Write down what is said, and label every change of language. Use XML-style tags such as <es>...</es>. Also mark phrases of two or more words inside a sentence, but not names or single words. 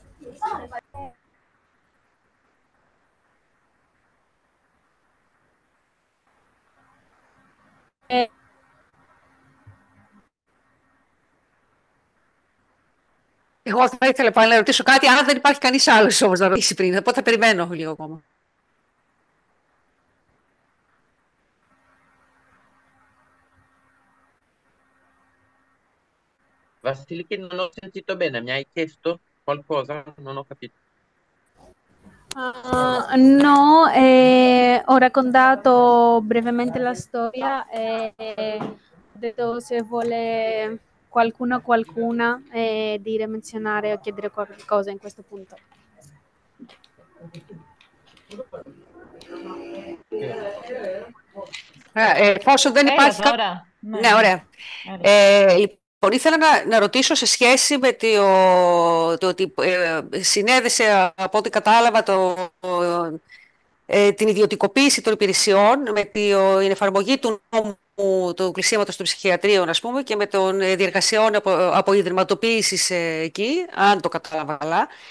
<el>Εγώ θα ήθελα πάλι να ρωτήσω κάτι, αν δεν υπάρχει κανείς άλλος όμως να ρωτήσει πριν. Οπότε θα περιμένω λίγο ακόμα.</el> <it>Vasiliki, non ho sentito bene, mi hai chiesto qualcosa? Non ho capito. No, ho raccontato brevemente la storia e ho detto se vuole qualcuno o qualcuna dire, menzionare o chiedere qualcosa in questo punto.</it> <el>Εφόσον δεν υπάρχει τώρα. Ναι, ωραία. Λοιπόν, ήθελα να ρωτήσω σε σχέση με το ότι συνέδεσε, από ό,τι κατάλαβα, την ιδιωτικοποίηση των υπηρεσιών με την εφαρμογή του νόμου του κλεισίματος των ψυχιατρίων, ας πούμε, και με των διεργασιών από ιδρυματοποίησης εκεί, αν το κατάλαβα καλά.</el>